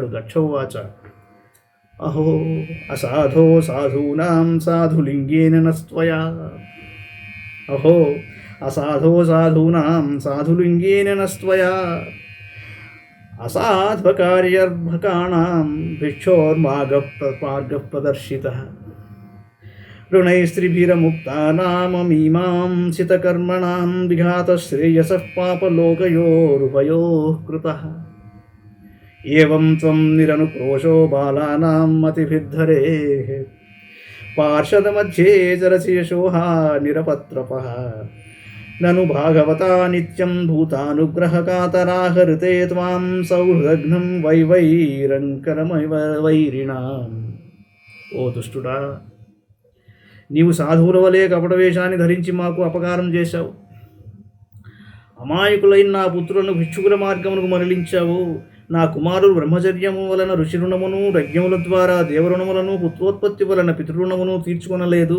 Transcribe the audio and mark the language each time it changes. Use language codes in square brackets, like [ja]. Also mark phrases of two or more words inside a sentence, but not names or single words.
[sa] దక్షోవాచ: అహో అసాధో సాధూనాం సాధులింగేన నస్త్వయా. అహో అసాధో సాధూనాం సాధులింగేన నస్త్వయా అసాధ్వకార్యర్భకాణాం భిక్షోర్మార్గః ప్రదర్శితః ऋणैस्त्रिभिरमुक्तानाममीमांसितकर्मणां विघातश्रेयसः पापलोकयोरुभयोः कृतः एवं त्वं निरनुक्रोशो बालानां मतिभिर्धरेः पार्षदमध्ये चरसि यशोहा निरपत्रपः ननु भागवता नित्यं भूतानुग्रहकातराः ऋते त्वां सौहृदघ्नं वैरङ्करमवैरिणाम्. [te] ఓ దుష్టుడా, నీవు సాధువుల వలె కపటవేషాన్ని ధరించి మాకు అపకారం చేశావు. అమాయకులైన నా పుత్రులను భిక్షుకుల మార్గమునకు మరలించావు. నా కుమారులు బ్రహ్మచర్యము వలన ఋషి రుణమును, యజ్ఞముల ద్వారా దేవరుణములను, పుత్రోత్పత్తి వలన పితృరుణమును తీర్చుకొనలేదు.